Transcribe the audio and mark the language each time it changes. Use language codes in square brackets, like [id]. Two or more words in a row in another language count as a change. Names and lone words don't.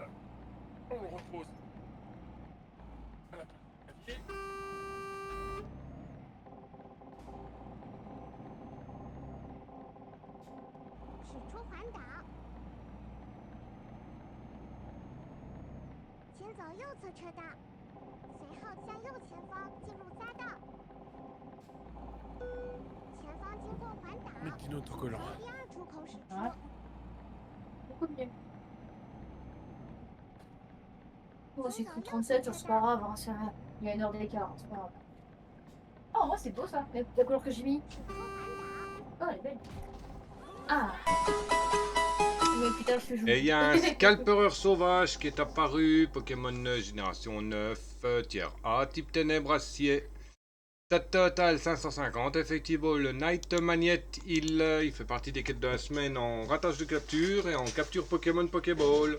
[fr] On le repose. Voilà. Clavier. [zh] 驶出环岛。请走右侧车道，随后向右前方进入匝道。前方经过环岛， [fr] Le petit autocollant. [zh] 从第二出口驶出。 [fr] Ah. Beaucoup mieux. Oh, c'est écrit 37, c'est pas grave, hein, il y a une heure d'écart, c'est pas grave. Oh, moi c'est beau ça, la couleur que j'ai mis. [zh] 驶出环岛， [fr] Oh, elle est belle. Ah. Mais putain, je fais jouer. Et il y a un scalpereur sauvage qui est apparu, Pokémon génération 9, tiers A, type ténèbres acier. Stat total 550, effectivement le Night Magnette, il fait partie des quêtes de la semaine en ratage de capture et en capture Pokémon Pokéball.